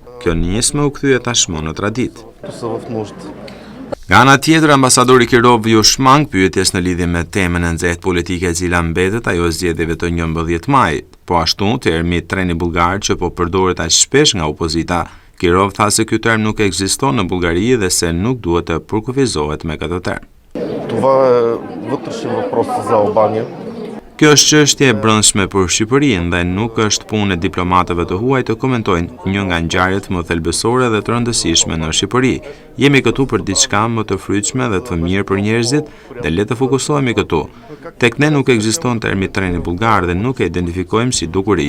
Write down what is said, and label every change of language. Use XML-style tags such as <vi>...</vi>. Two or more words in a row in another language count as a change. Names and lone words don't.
<sq>Kjo nismë u kthye tashmë në traditë. Nga ana tjetër, ambasadori Kirov ju shmang pyetjes në lidhje me temën e nxehtë politike e cila mbetet ajo zgjedhjeve të 11 majit. Po ashtu, termi treni bullgar që po përdoret aq shpesh nga opozita. Kirov tha se ky term nuk ekziston në Bullgari dhe se nuk duhet të përkufizohet me këtë term.</sq> <bg>Това е вътрешен въпрос за Албания.</bg> <sq>Kjo është çështje e brendshme për Shqipërinë dhe nuk është punë e diplomatëve të huaj të komentojnë një nga ngjarjet më thelbësore dhe të rëndësishme në Shqipëri. Jemi këtu për diçka më të frytshme dhe të mirë për njerëzit dhe le të fokusohemi këtu. Tek ne nuk ekziston termi treni bullgar dhe nuk e identifikojmë si dukuri.</sq>